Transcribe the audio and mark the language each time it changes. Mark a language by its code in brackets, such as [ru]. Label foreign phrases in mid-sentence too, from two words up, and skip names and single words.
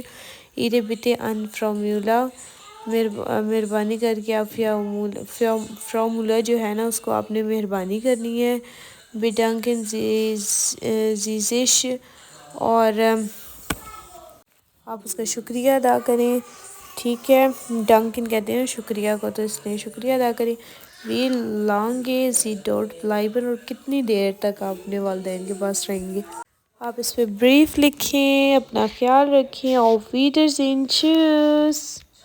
[de] Ihre Bitte an Frau Müller، [ur] مہربانی کر کے آپ فرا میولر جو ہے نا اس کو آپ نے مہربانی کرنی ہے۔ [de] Bedanken Sie sich، [ur] اور آپ اس کا شکریہ ادا کریں، ٹھیک ہے۔ ڈنکن کہتے ہیں شکریہ کو، تو اس لیے شکریہ ادا کریں۔ [de] Wie lange Sie dort bleiben، [ur] اور کتنی دیر تک آپ اپنے والدین کے پاس رہیں گے۔ آپ اس پہ بریف لکھیں، اپنا خیال رکھیں۔ [de] Auf Wiedersehen، tschüss۔